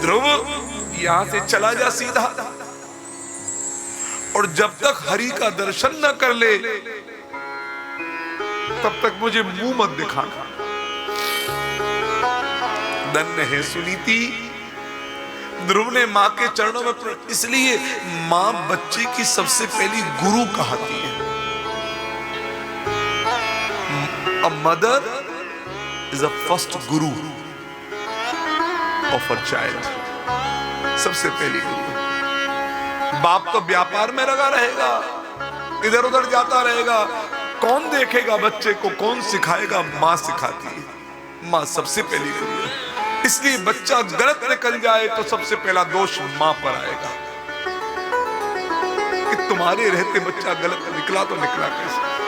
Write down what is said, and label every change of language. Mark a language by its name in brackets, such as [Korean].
[Hindi] ध्रुव, यहां से चला जा सीधा, और जब तक हरि का दर्शन न कर ले तब तक मुझे मुंह मत दिखाना। धन्य है सुनीति। ध्रुव ने मां के चरणों में, इसलिए मां बच्चे की सबसे पहली गुरु कहती है। [English] A mother is a first guru of her child. [Hindi] सबसे पहली गुरु। बाप तो व्यापार में लगा रहेगा, इधर उधर जाता रहेगा, कौन देखेगा बच्चे को, कौन सिखाएगा? मां सिखाती है। मां सबसे पहली गुरु है। इसलिए बच्चा गलत निकल जाए तो सबसे पहला दोष मां पर आएगा कि तुम्हारे रहते बच्चा गलत निकला तो निकला कैसे।